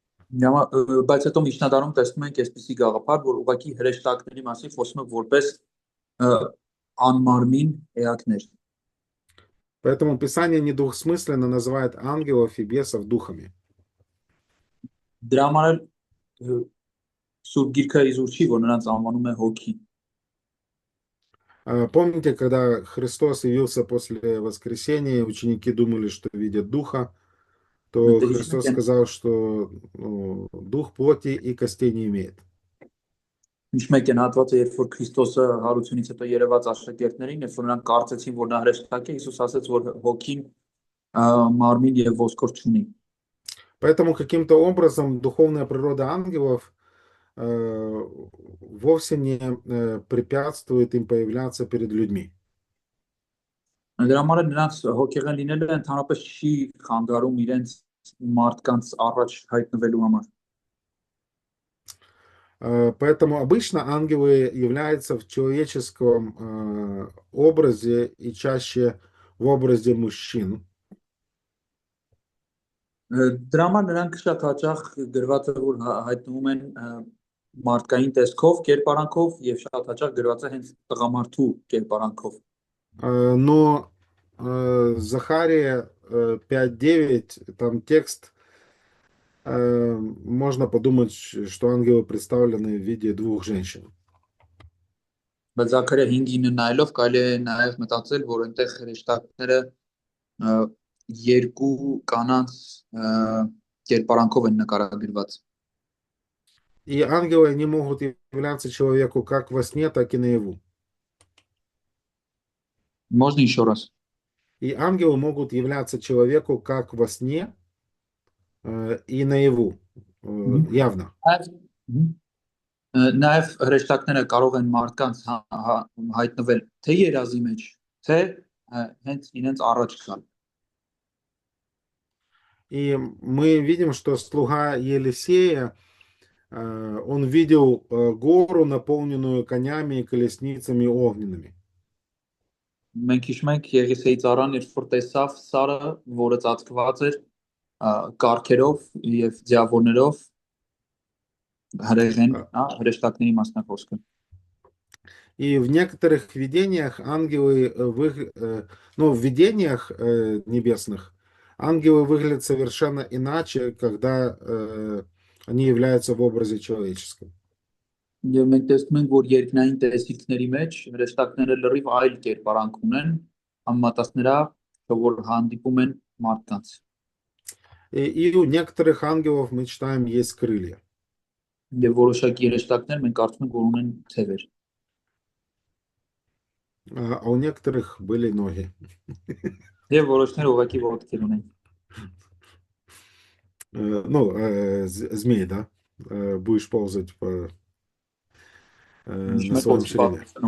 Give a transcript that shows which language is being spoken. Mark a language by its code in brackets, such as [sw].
[hy] Բայց հետո միջնադարում տեսնում ենք այսպիսի գաղափար, որ ուղղակի հրեշտակների մասին խոսում ենք որպես անմարմին էակներ։ [ru] Поэтому Писание недвусмысленно называет ангелов и бесов духами. [hy] Դրա համար Սուրբ Գիրքը իզուր չի, որ նրանց անվանում է հոգի։ [ru] Помните, когда Христос явился после воскресения, ученики думали, что видят духа, то Христос сказал, что дух плоти и костей не имеет. [hy] Ինչ մեկ են հատվածը, երբ որ Քրիստոսը հարությունից հետո երևաց աշակերտներին, երբ որ նրանք կարծեցին, որ նա հրեշտակ է, Հիսուս ասաց, որ հոգին մարմին եւ ոսկոր չունի։ [ru] Поэтому каким-то образом духовная природа ангелов вовсе не препятствует им появляться перед людьми. [hy] Դրա համար էլ նրանց հոգեղեն լինելը ընդհանրապես չի խանգարում իրենց մարդկանց առաջ հայտնվելու համար։ [ru] Поэтому обычно ангелы являются в человеческом образе и чаще в образе мужчин. [hy] Դրա համար նրանք շատ հաճախ գրված է որ հայտնվում են մարդկային տեսքով, կերպարանքով եւ շատ հաճախ գրված է հենց տղամարդու կերպարանքով։ [ru] Но Захария 5:9, там текст, можно подумать, что ангелы представлены в виде двух женщин. [hy] Բայց Զաքարիա 5:9 նայելով կարելի է նաեւ մտածել, որ այնտեղ հրեշտակները երկու կանանց կերպարանքով են նկարագրված։ [ru] И ангелы, они могут являться человеку как во сне, так и наяву. Можно еще раз? И ангелы могут являться человеку как во сне и наяву, явно. [hy] Նաև հրեշտակները կարող են մարդկանց հայտնվել թե երազի մեջ, թե հենց իրենց առաջ գալ։ [ru] И мы видим, что слуга Елисея, он видел гору, наполненную конями и колесницами огненными. [hy] Մենք հիշում ենք Եղիսեի ծառան, երբ որ տեսավ Սարը, որը ծածկված էր կառքերով եւ ձիավորներով, հրեղեն, հրեշտակների մասնակցքը։ [ru] И в некоторых видениях ангелы, ну, в видениях небесных, ангелы выглядят совершенно иначе, когда они являются в образе человеческом. [hy] Եվ մենք տեսնում ենք, որ երկնային տեսիլքների մեջ հրեշտակները լրիվ այլ կերպարանք ունեն, համեմատած նրա, որ հանդիպում են մարդկանց։ [ru] И у некоторых ангелов, мы читаем, есть крылья. [hy] Եվ որոշակի հրեշտակներ մենք կարծում ենք, որ ունեն ցևեր։ [ru] А у некоторых были ноги. [hy] Եվ որոշները ուղղակի ոտքեր ունեն։ [ru] Ну, змей, да? Будешь ползать на своем чреве.